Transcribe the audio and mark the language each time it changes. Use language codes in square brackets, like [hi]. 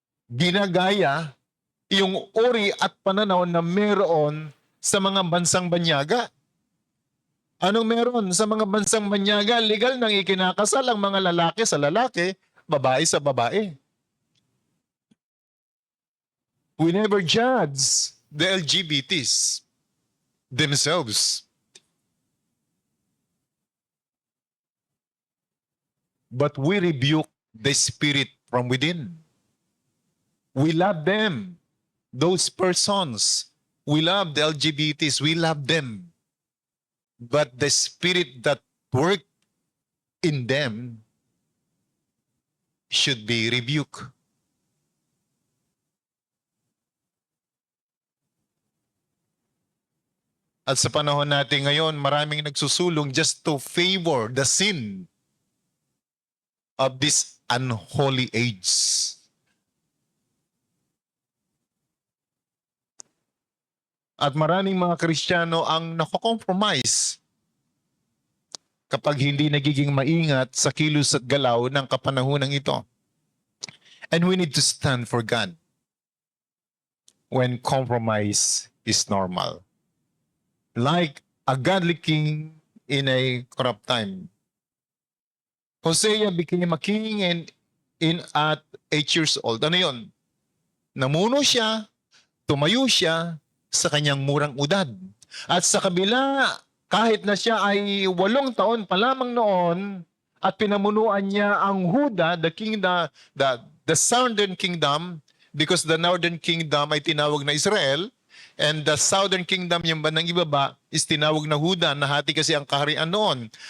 [tl] Ginagaya yung uri at pananaw na meron sa mga bansang banyaga. Anong meron sa mga bansang banyaga? Legal nang ikinakasal ang mga lalaki sa lalaki, babae sa babae. [en] We never judge the LGBTs themselves. But we rebuke the spirit from within. We love them. Those persons. We love the LGBTs. We love them. But the spirit that worked in them should be rebuked. [tl] At sa panahon natin ngayon, maraming nagsusulong [en] just to favor the sin of this unholy age. [tl] At maraming mga Kristiyano ang nako-compromise kapag hindi nagiging maingat sa kilos at galaw ng kapanahonang ito. [en] And we need to stand for God when compromise is normal. Like a godly king in a corrupt time. Hosea became a king at 8 years old. [tl] Ano yun? Namuno siya, tumayo siya sa kanyang murang edad. At sa kabila, kahit na siya ay 8 taon pa lamang noon, at pinamunuan niya ang Huda, [en] the southern kingdom, because the northern kingdom [tl] ay tinawag na Israel, [en] and the southern kingdom, [tl] yung bandang ibaba, is tinawag na Huda, nahati kasi ang kaharian noon.